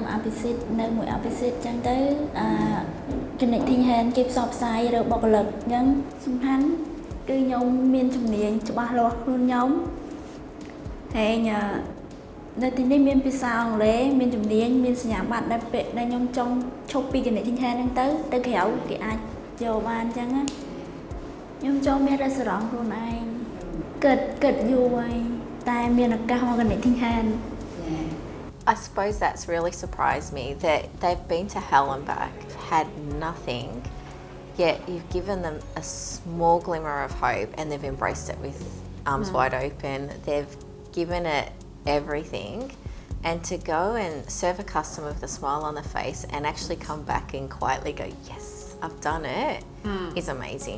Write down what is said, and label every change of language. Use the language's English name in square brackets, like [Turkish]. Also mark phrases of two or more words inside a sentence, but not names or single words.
[Khmer] អភិសិទ្ធនៅមួយអភិសិទ្ធចឹងទៅ Connecting Hand គេផ្សព្វផ្សាយរកបុគ្គលិកអញ្ចឹងសំខាន់គឺខ្ញុំមានជំនាញច្បាស់លាស់ខ្លួនខ្ញុំហើយនៅទីនេះមានភាសាអង់គ្លេសមានជំនាញមានសញ្ញាបត្រដែលខ្ញុំចង់ឈប់ពី Connecting Hand ហ្នឹងទៅក្រៅគេអាចយកបានអញ្ចឹងណាខ្ញុំចូលមាន restaurant ខ្លួនឯងគិតយូរហើយតែមានឱកាសមក Connecting Hand [English] I suppose that's really surprised me that they've been to hell and back, had nothing, yet you've given them a small glimmer of hope and they've embraced it with arms wide open. They've given it everything, and to go and serve a customer with a smile on the face and actually come back and quietly go, yes, I've done it, is amazing.